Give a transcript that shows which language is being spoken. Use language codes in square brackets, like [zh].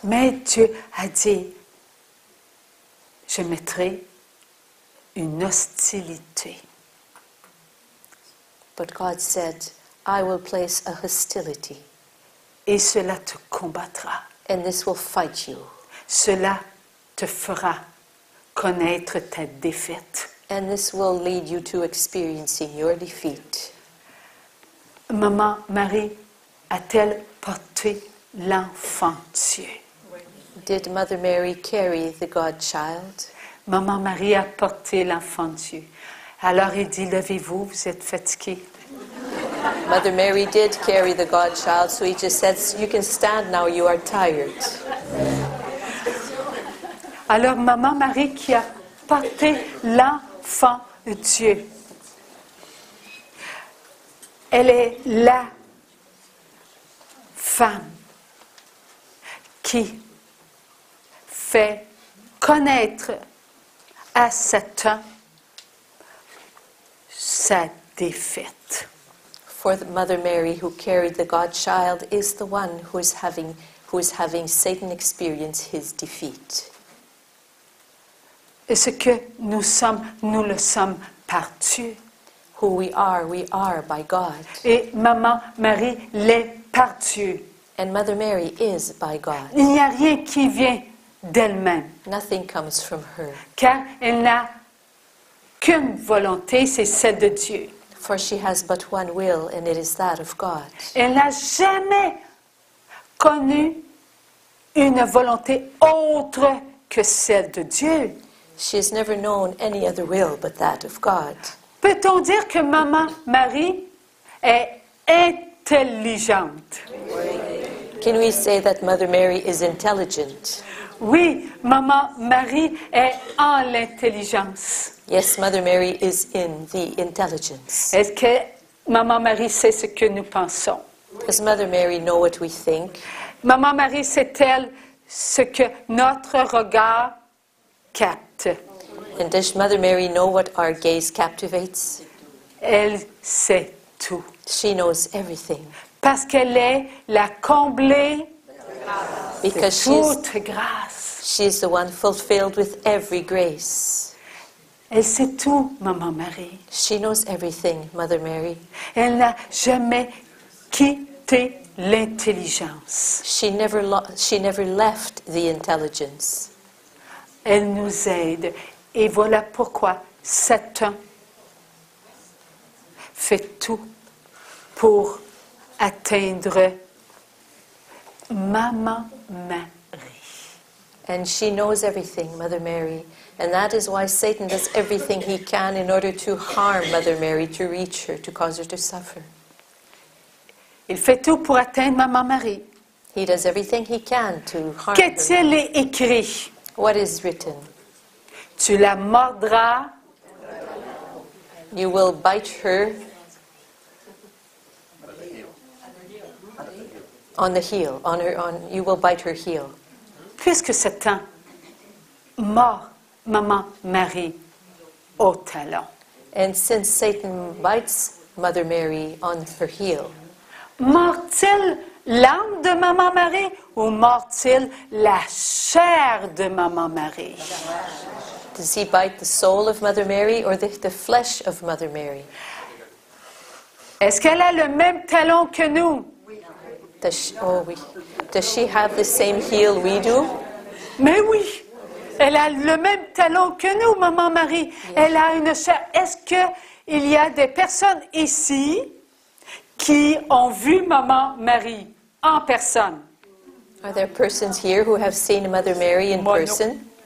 [fr] Mais Dieu a dit, je mettrai une hostilité. [en] But God said, I will place a hostility, [fr] Et cela te combattra. [en] and this will fight you. [fr] Cela te fera connaître ta défaite. [en] And this will lead you to experiencing your defeat. [fr] Maman Marie a-t-elle porté l'enfant Dieu? [en] Did Mother Mary carry the God-child? [fr] Maman Marie a porté l'enfant Dieu. Alors il dit, levez-vous, vous êtes fatigués. [en] Mother Mary did carry the God-child, so he just said, you can stand now, you are tired. [fr] Alors Maman Marie qui a porté l'enfant Dieu, elle est la femme qui fait connaître à Satan sa défaite. [en] For the Mother Mary, who carried the God-child, is the one who is having Satan experience his defeat. [fr] Et ce que nous sommes, nous le sommes par Dieu. [en] Who we are by God. [fr] Et Maman Marie l'est par Dieu. [en] And Mother Mary is by God. [fr] Il n'y a rien qui vient d'elle-même. [en] Nothing comes from her. [fr] Car elle n'a qu'une volonté, c'est celle de Dieu. [en] For she has but one will, and it is that of God. [fr] Elle n'a jamais connu une volonté autre que celle de Dieu. [en] She has never known any other will but that of God. [fr] Peut-on dire que Maman Marie est intelligente? [en] Can we say that Mother Mary is intelligent? [fr] Oui, Maman Marie est en l'intelligence. [en] Yes, Mother Mary is in the intelligence. [fr] Est-ce que Maman Marie sait ce que nous pensons? [en] Does Mother Mary know what we think? [fr] Maman Marie sait-elle ce que notre regard capte? [en] And does Mother Mary know what our gaze captivates? [fr] Elle sait tout. [en] She knows everything. [fr] Parce qu'elle est la comblée de [en] Because [fr] toute grâce. [en] she's the one fulfilled with every grace. [fr] Elle sait tout, Maman Marie. [en] She knows everything, Mother Mary. [fr] Elle n'a jamais quitté l'intelligence. [en] She never left the intelligence. [fr] Elle nous aide. Et voilà pourquoi Satan fait tout pour atteindre Maman Marie. [en] And she knows everything, Mother Mary. And that is why Satan does everything he can in order to harm Mother Mary, to reach her, to cause her to suffer. [fr] Il fait tout pour atteindre Maman Marie. [en] He does everything he can to harm her. [fr] Qu'est-il écrit? [en] What is written? [fr] Tu la mordras, [en] You will bite her on the heel. You will bite her heel. [fr] puisque Satan mord Maman Marie au talon. [en] And since Satan bites Mother Mary on her heel, [fr] Mord-t-il l'âme de Maman Marie ou mord-t-il la chair de Maman Marie? [en] does he bite the soul of Mother Mary or the flesh of Mother Mary? [fr] Est-ce qu'elle a le même talon que nous? [en] Does she have the same heel we do? [fr] Mais oui, elle a le même talon que nous, Maman Marie. Elle a une chair. Est-ce qu'il y a des personnes ici qui ont vu Maman Marie en personne? [en] Are there persons here who have seen Mother Mary in person?